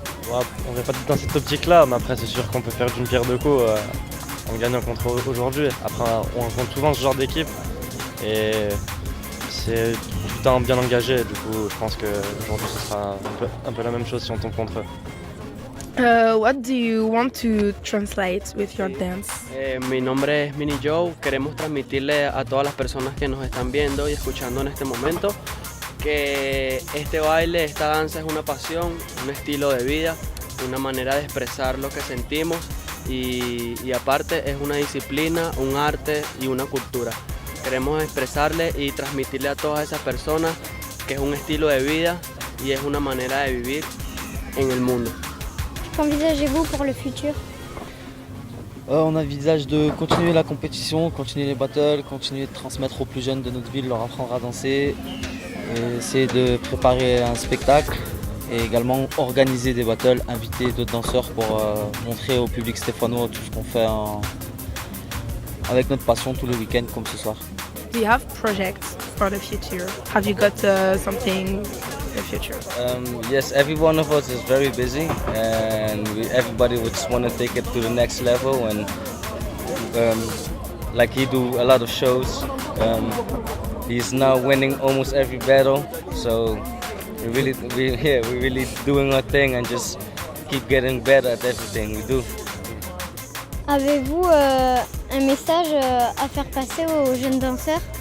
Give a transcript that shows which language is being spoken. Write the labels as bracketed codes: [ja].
[fr] On n'est pas dans cette optique-là, mais après c'est sûr qu'on peut faire d'une pierre deux coups en gagnant contre aujourd'hui. Après on rencontre souvent ce genre d'équipe et c'est du temps bien engagé, du coup je pense qu'aujourd'hui ce sera un peu la même chose si on tombe contre eux. [en] What do you want to translate with your dance? [es] Mi nombre es Mini Joe. Queremos transmitirle a todas las personas que nos están viendo y escuchando en este momento que este baile, esta danza es una pasión, un estilo de vida, una manera de expresar lo que sentimos y aparte es una disciplina, un arte y una cultura. Queremos expresarle y transmitirle a todas esas personas que es un estilo de vida y es una manera de vivir en el mundo. [fr] Qu'envisagez-vous pour le futur? On envisage de continuer la compétition, continuer les battles, continuer de transmettre aux plus jeunes de notre ville, leur apprendre à danser, et essayer de préparer un spectacle et également organiser des battles, inviter d'autres danseurs pour montrer au public stéphanois tout ce qu'on fait avec notre passion tous les week-ends comme ce soir. [en] Do you have projects for the future? Have you got something in the future? Yes, every one of us is very busy and everybody would just want to take it to the next level and like he do a lot of shows. He's now winning almost every battle, so we're really doing our thing and just keep getting better at everything we do. [fr] Avez-vous un message à faire passer aux jeunes danseurs?